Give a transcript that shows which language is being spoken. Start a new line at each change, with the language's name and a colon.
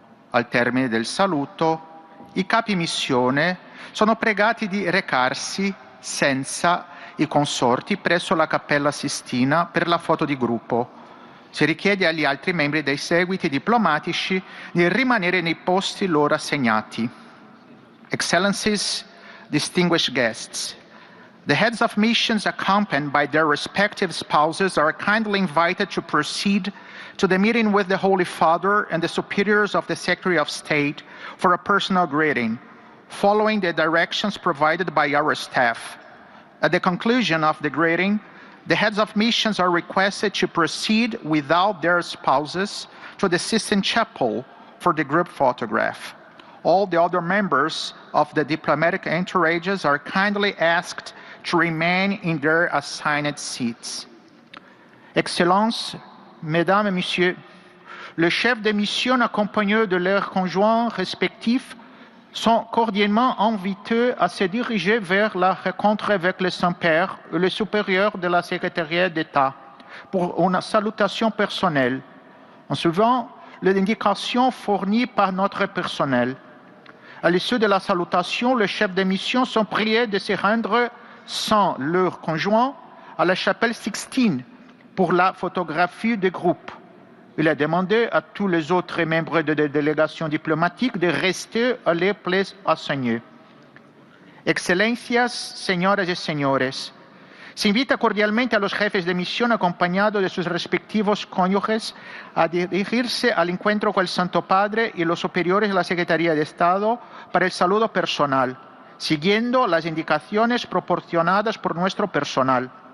Italian: Al termine del saluto, i capi missione sono pregati di recarsi senza i consorti presso la Cappella Sistina per la foto di gruppo. Si richiede agli altri membri dei seguiti diplomatici di rimanere nei posti loro assegnati.
English: Excellencies, distinguished guests, the heads of missions accompanied by their respective spouses are kindly invited to proceed to the meeting with the Holy Father and the superiors of the Secretary of State for a personal greeting, following the directions provided by our staff. At the conclusion of the greeting, The heads of missions are requested to proceed without their spouses to the Sistine Chapel for the group photograph. All the other members of the diplomatic entourages are kindly asked to remain in their assigned seats.
French: Excellences, Mesdames et Messieurs, le chef de mission accompagnés de leurs conjoints respectifs sont cordialement invités à se diriger vers la rencontre avec le Saint-Père et le supérieur de la Secrétariat d'État pour une salutation personnelle, en suivant les indications fournies par notre personnel. À l'issue de la salutation, les chefs de mission sont priés de se rendre sans leur conjoint à la chapelle Sixtine pour la photographie de groupe. Il est demandé à tous les autres membres de la délégation diplomatique de rester à les places assignées.
Spanish: Excelencias, señoras y señores, se invita cordialmente a los jefes de misión acompañados de sus respectivos cónyuges a dirigirse al encuentro con el Santo Padre y los superiores de la Secretaría de Estado para el saludo personal, siguiendo las indicaciones proporcionadas por nuestro personal.